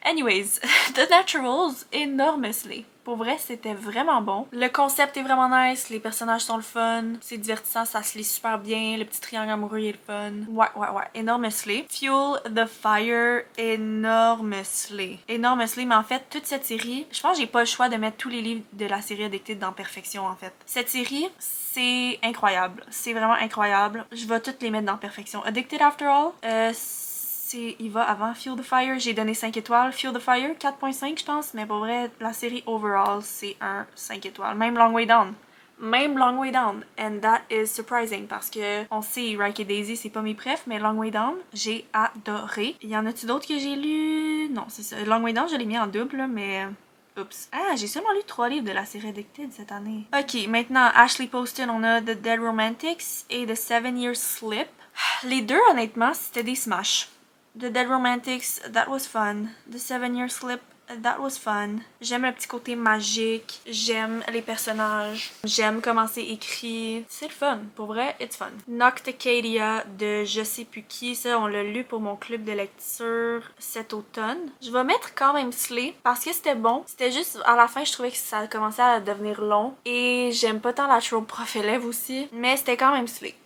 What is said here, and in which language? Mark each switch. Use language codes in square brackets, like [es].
[en] Anyways, The Naturals, enormously. [fr] Pour vrai, c'était vraiment bon. Le concept est vraiment nice, les personnages sont le fun, c'est divertissant, ça se lit super bien, le petit triangle amoureux il est le fun. Ouais, [en] enormously. Fuel the Fire, enormously. Enormously, [fr] mais en fait, toute cette série, je pense que j'ai pas le choix de mettre tous les livres de la série Addicted dans Perfection, en fait. Cette série, c'est incroyable. C'est vraiment incroyable. Je vais toutes les mettre dans Perfection. Addicted After All, il va avant Fuel the Fire, j'ai donné 5 étoiles. Fuel the Fire, 4.5 je pense, mais pour vrai, la série [en] overall, [fr] c'est un 5 étoiles. Même Long Way Down. Même Long Way Down. [en] And that is surprising [fr] parce que on sait, Rike et Daisy, c'est pas mes préfs, mais Long Way Down, j'ai adoré. Y en a-tu d'autres que j'ai lu? Non, c'est ça. Long Way Down, je l'ai mis en double, mais... Oups. Ah, j'ai seulement lu 3 livres de la série Addicted cette année. Ok, maintenant, Ashley Poston, on a The Dead Romantics et The 7 Year Slip. Les deux, honnêtement, c'était des smash. [en] The Dead Romantics, that was fun. The 7 Year Slip, that was fun. [fr] J'aime le petit côté magique, j'aime les personnages, j'aime comment c'est écrit. C'est le fun, pour vrai, [en] it's fun. [fr] Nocticadia de je sais plus qui, ça on l'a lu pour mon club de lecture cet automne. Je vais mettre quand même Slay parce que c'était bon. C'était juste, à la fin je trouvais que ça commençait à devenir long et j'aime pas tant la trope prof élève aussi, mais c'était quand même Slay.